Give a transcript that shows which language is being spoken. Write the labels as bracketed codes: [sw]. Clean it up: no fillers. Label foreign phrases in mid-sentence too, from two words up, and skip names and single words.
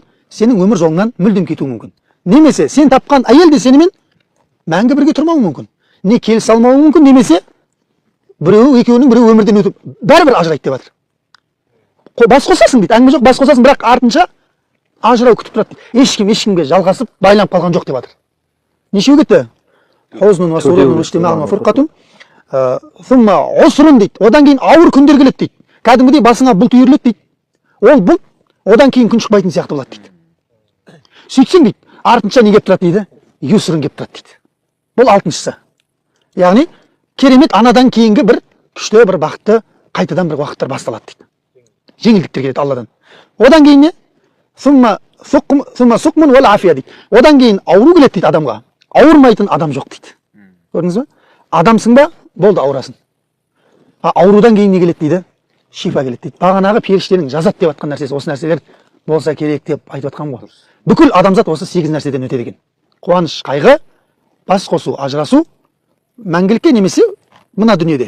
[kk] Сенің өмір жолыңнан мүлдем кетуі мүмкін. Немесе сен тапқан әйел де сенімен мәңгі бірге тұрмауы мүмкін. Не келісе алмауы мүмкін, немесе екеуінің біреу өмірден өтіп бәрібір ажырайды деп жатыр. Бас қосасың дейді, әңгіме жоқ, бас қосасың, бірақ артынша ажырау күтіп тұрады дейді. Ешкімге жалғасып байланып қалған жоқ деп жатыр. Нешеу кетті? [ar] حزن وسرور واجتماع وفرقة ثم عسر дейді. [kk] Одан кейін ауыр күндер келеді дейді. Кәдімгідей басыңа бұлт үйіріледі дейді. Ол бұлт одан кейін күн шықпайтын сияқты болады дейді. Сөйтсең дейді, артынша не келіп тұрады дейді? Юсрын келіп тұрады дейді. Бұл алтыншысы. Яғни керемет анадан кейінгі бір күшті, бір бақытты қайтадан бір уақыттар басталады дейді. Жеңілдіктер келеді Алладан. Одан кейін не? [ar] ثم سقم والعافية дейді. [kk] Одан кейін ауру келеді дейді адамға. Ауырмайтын адам жоқ дейді. Көрдіңіз бе? Адамсың ба? Болды, ауырасың. Аурудан кейін не келеді дейді? Шифа келеді дейді. Бағанағы періштенің жазат деп жатқан нәрсесі, осы нәрселер болса керек деп айтып жатқан ғой. Бүкіл адамзат осы 8 нәрседен өтеді екен. Қуаныш, қайғы, бас қосу, ажырасу, мәңгілікке немесе мына дүниеде.